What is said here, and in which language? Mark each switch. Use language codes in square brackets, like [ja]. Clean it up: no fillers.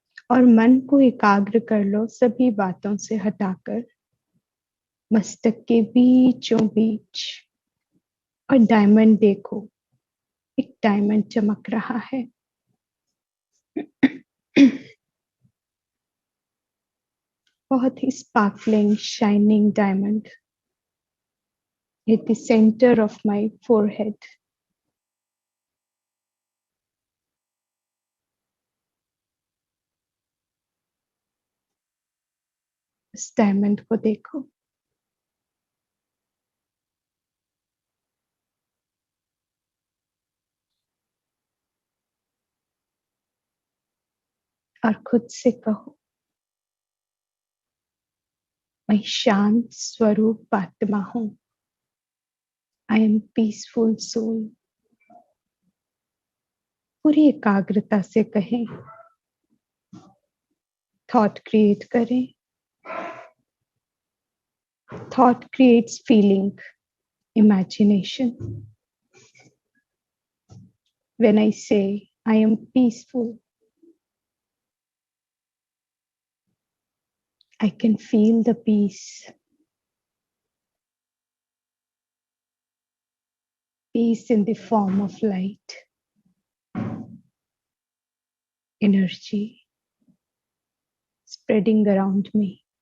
[hi] और मन को एकाग्र कर लो सभी बातों से हटाकर मस्तक के बीचों बीच। और डायमंड देखो, एक डायमंड चमक रहा है। बहुत ही [en] Sparkling shining diamond at the center of my forehead. [hi] इस डायमंड को देखो। और खुद से कहो, मैं शांत स्वरूप आत्मा हूं। [en] I am peaceful soul. [hi] पूरी एकाग्रता से कहें, [en] thought create [hi] करें। [en] Thought creates feeling, imagination. When I say I am peaceful, I can feel the peace. Peace in the form of light, energy spreading around me.